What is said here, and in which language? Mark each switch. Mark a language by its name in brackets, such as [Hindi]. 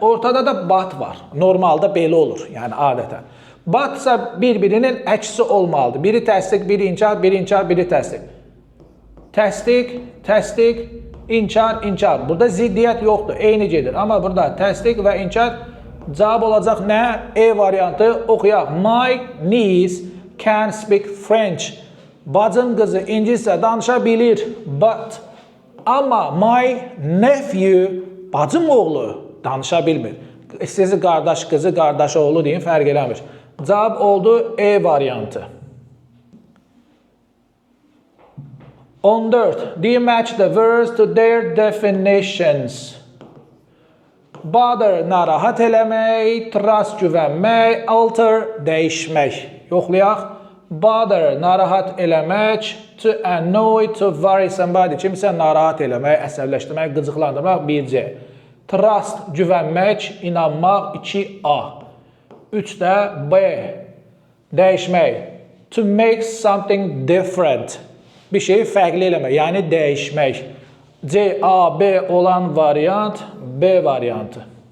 [Azerbaijani] Ortada da but var. Normalda belə olur. Yəni adətən. But isə bir-birinin əksi olmalıdır. Biri təsdiq, biri inkar, biri inkar, biri təsdiq. Təsdiq, təsdiq, inkar, inkar. Burada ziddiyyət yoxdur. Eyni gedir. Amma burada təsdiq və inkar cavab olacaq nə? E variantı oxuyaq. [English] My niece can speak French. [Azerbaijani] Bacım qızı ingiliscə danışa bilir. But. Amma [English] my nephew, [Azerbaijani] bacım oğlu danışa bilmir. Sizi qardaş qızı, qardaş oğlu deyin, fərq eləmir. Cavab oldu E variantı. [English] 14. Do you match the words to their definitions? [Azerbaijani] Bother, narahat eləmək, trust, güvənmək, alter, dəyişmək. Yoxlayaq. bother, narahat eləmək, [English] to annoy, to worry somebody, [Azerbaijani] kimsə narahat eləmək, əsəbləşdirmək, qıcıqlandırmaq, 1C. Trust, güvənmək, inanmaq, 2A. 3də B, dəyişmək, [English] to make something different, [Azerbaijani] bir şeyi fərqli eləmək, yəni dəyişmək. C, A, B olan variant, B variantı.